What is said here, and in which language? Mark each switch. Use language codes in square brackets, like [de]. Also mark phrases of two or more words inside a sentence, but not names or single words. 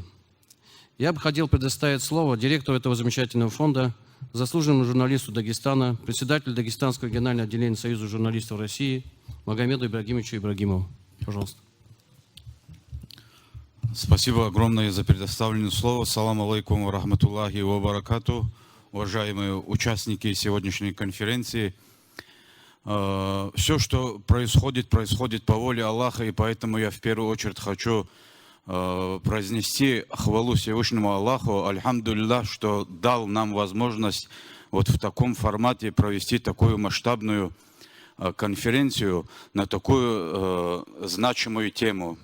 [ru] Я бы хотел предоставить слово директору этого замечательного фонда, заслуженному журналисту Дагестана, председателю Дагестанского регионального отделения Союза журналистов России Магомеду Ибрагимовичу Ибрагимову. Пожалуйста. Спасибо огромное за предоставленное слово. [ar] سلام عليكم ورحمة الله وبركاته. [ru] Уважаемые участники сегодняшней конференции. Все, что происходит по воле Аллаха, и поэтому я в первую очередь хочу произнести хвалу Всевышнему Аллаху, альхамдулиллах, что дал нам возможность вот в таком формате провести такую масштабную конференцию на такую значимую тему.